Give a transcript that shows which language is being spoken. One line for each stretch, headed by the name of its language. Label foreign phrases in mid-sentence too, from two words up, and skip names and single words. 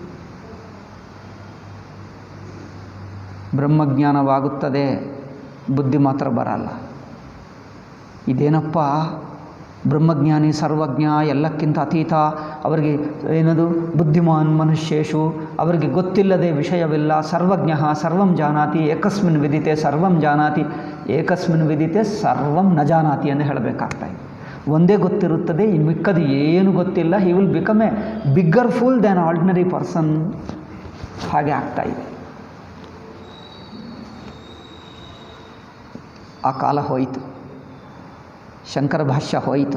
Kannada: ಬ್ರಹ್ಮಜ್ಞಾನವಾಗುತ್ತದೆ, ಬುದ್ಧಿ ಮಾತ್ರ ಬರಲ್ಲ. ಇದೇನಪ್ಪ, ಬ್ರಹ್ಮಜ್ಞಾನಿ ಸರ್ವಜ್ಞ, ಎಲ್ಲಕ್ಕಿಂತ ಅತೀತ, ಅವರಿಗೆ ಏನದು
Sanskrit: ಬುದ್ಧಿಮಾನ್ ಮನುಷ್ಯೇಶು,
Kannada: ಅವರಿಗೆ ಗೊತ್ತಿಲ್ಲದೆ ವಿಷಯವಿಲ್ಲ.
Sanskrit: ಸರ್ವಜ್ಞ ಸರ್ವಂ ಜಾನಾತಿ, ಏಕಸ್ಮಿನ್ ವಿದಿತೆ ಸರ್ವಂ ಜಾನಾತಿ, ಏಕಸ್ಮಿನ್ ವಿದಿತೆ ಸರ್ವಂ ನ ಜಾನಾತಿ
Kannada: ಎಂದು ಹೇಳಬೇಕಾಗ್ತಾಯಿದೆ. ಒಂದೇ ಗೊತ್ತಿರುತ್ತದೆ, ಇನ್ನು ಮಿಕ್ಕದು ಏನು ಗೊತ್ತಿಲ್ಲ.
English: He will become a bigger fool than ordinary person.
Kannada: ಹಾಗೆ ಆಗ್ತಾಯಿದೆ. ಆ ಕಾಲ ಹೋಯಿತು. ಶಂಕರ ಭಾಷ್ಯ ಹೋಯಿತು.